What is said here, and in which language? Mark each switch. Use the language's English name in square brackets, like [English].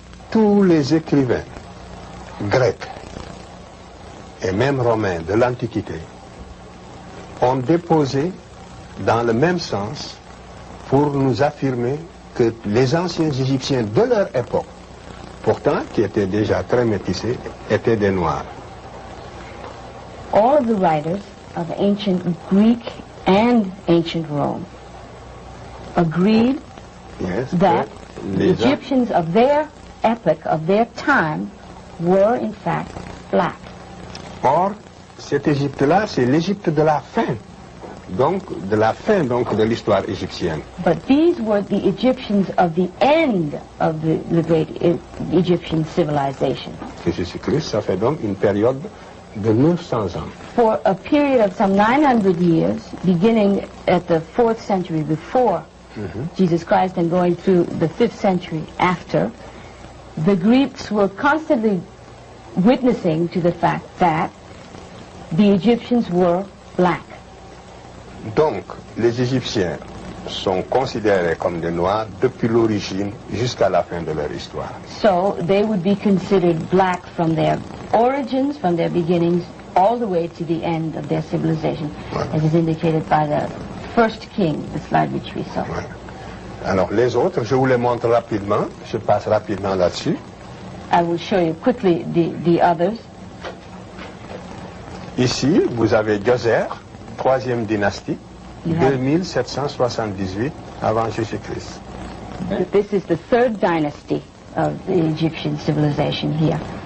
[French] Tous les écrivains grecs et même romains de l'Antiquité ont déposé dans le même sens pour nous affirmer que les anciens Égyptiens de leur époque, pourtant qui étaient déjà très métissés, étaient des Noirs. [English] All of the writers of ancient Greek and ancient Rome agreed Yes, that [French] que [English] the [French] les [English] Egyptians of their epoch, of their time, were in fact black. [French] Or, cette Égypte-là, c'est l'Égypte de la fin. Donc, de la fin donc, de l'histoire égyptienne. [English] But these were the Egyptians of the end of the great Egyptian civilization. [French] Jésus-Christ, ça fait donc une période de 900 ans. [English] For a period of some 900 years, beginning at the 4th century before Jesus Christ and going through the 5th century after, the Greeks were constantly witnessing to the fact that the Egyptians were black. [French] Donc, les Égyptiens sont considérés comme des Noirs depuis l'origine jusqu'à la fin de leur histoire. [English] So they would be considered black from their origins, from their beginnings, all the way to the end of their civilization, as is indicated by the first king, the slide which we saw. [French] Ouais. Alors, les autres, je vous les montre rapidement. Je passe rapidement là-dessus. [English] I will show you quickly the others. [French] Ici, vous avez Djoser, 3e dynastie, [English] You have- [French] 2778 avant Jésus-Christ. [English] This is the 3rd dynasty of the Egyptian civilization here.